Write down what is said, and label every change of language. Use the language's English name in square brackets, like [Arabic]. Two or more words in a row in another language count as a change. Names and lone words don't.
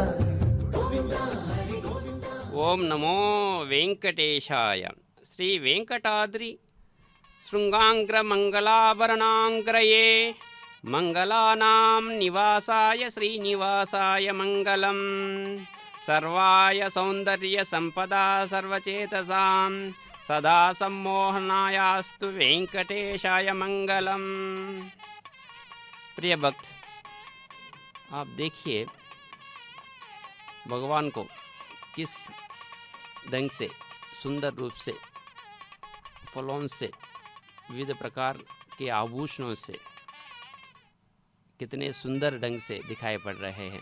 [Sanskrit] ఓం నమో వెంకటేశాయ. శ్రీ వెంకటాద్రి శృంగాంగ్ర మంగళాభరణాంగ్రయే మంగళానాం నివాసాయ శ్రీనివాసాయ మంగళం. సర్వాయ సౌందర్య సంపదా సర్వచేతసాం सदा सम्मोहनायास्तु वेंकटेशाय मंगलम. [Hindi] प्रिय भक्त, आप देखिए भगवान को किस ढंग से सुंदर रूप से फलों से विविध प्रकार के आभूषणों से कितने सुंदर ढंग से दिखाई पड़ रहे हैं.